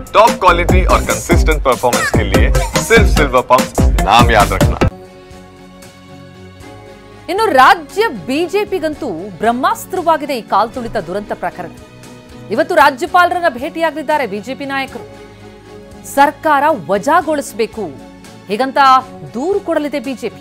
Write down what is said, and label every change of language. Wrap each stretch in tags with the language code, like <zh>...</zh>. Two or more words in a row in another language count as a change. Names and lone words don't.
<en>top quality</en> <hi>और</hi> <en>consistent performance</en> <hi>के लिए सिर्फ सिल्वर पंप नाम याद रखना।</hi> <kn>ಇನ್ನು ರಾಜ್ಯ ಬಿಜೆಪಿಗಂತೂ ಬ್ರಹ್ಮಾಸ್ತ್ರವಾಗಿದೆ ಈ ಕಾಲ್ತುಳಿತ ದುರಂತ ಪ್ರಕರಣ. ಇವತ್ತು ರಾಜ್ಯಪಾಲರನ್ನ ಭೇಟಿಯಾಗಲಿದ್ದಾರೆ ಬಿಜೆಪಿ ನಾಯಕರು. ಸರ್ಕಾರ ವಜಾಗೊಳಿಸಬೇಕು ಹೀಗಂತ ದೂರು ಕೊಡಲಿದೆ ಬಿಜೆಪಿ.</kn>